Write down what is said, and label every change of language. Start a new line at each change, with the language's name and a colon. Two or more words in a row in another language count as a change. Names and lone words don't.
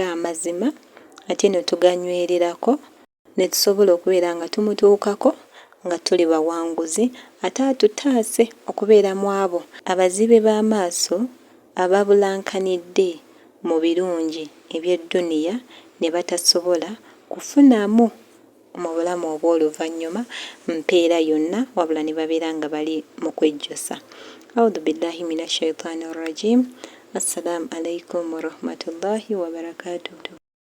Ganda: amazima ate ne tuganywererako ne tusobola okubeera nga tumutuukako nga tuli bawanguzi, ate atutaase okubeera mu abo abazibe b'amaaso ababulankanidde mu birungi eby'edduniya ne batasobola kufunamu mu bulamu obw'oluvannyuma mpeera yonna, wabula ne babeera nga bali mu kwejjusa.
Arabic: أعوذ بالله من الشيطان الرجيم. السلام عليكم ورحمة الله وبركاته.